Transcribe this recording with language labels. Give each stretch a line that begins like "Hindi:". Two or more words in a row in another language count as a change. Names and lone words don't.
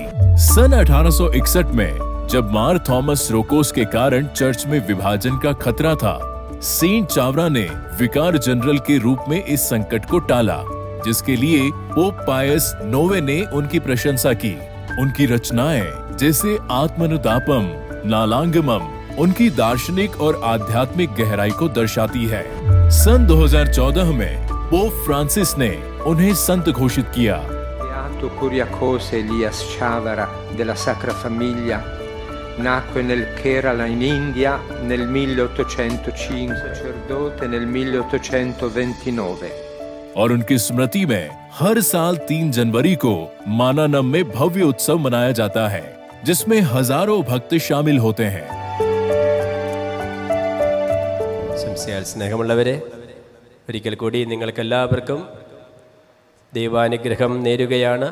Hindi: सन 1861 में जब मार थॉमस रोकोस के कारण चर्च में विभाजन का खतरा था, सेंट चावरा ने
English: vicar general
Hindi: के रूप में इस संकट को टाला, जिसके लिए पोप पायस 9वें ने उनकी प्रशंसा की। उनकी रचनाएं जैसे आत्मनुतापम, नालांगमम उनकी दार्शनिक और आध्यात्मिक गहराई को दर्शाती है। सन 2014 में पोप फ्रांसिस ने उन्हें संत घोषित किया।
Italian: Beato Kuriakose Elias Chavara della Sacra Famiglia nacque nel Kerala in India nel 1805, sacerdote nel 1829।
Hindi: और उनकी स्मृति में हर साल 3 जनवरी को मानानम में भव्य उत्सव मनाया जाता है, जिसमें हजारों भक्त शामिल होते हैं।
Malayalam: സംശയാൽ സ്നേഹമുള്ളവരെ, ഒരിക്കൽ കൂടി നിങ്ങൾക്കെല്ലാവർക്കും ദൈവാനുഗ്രഹം നേരുകയാണ്.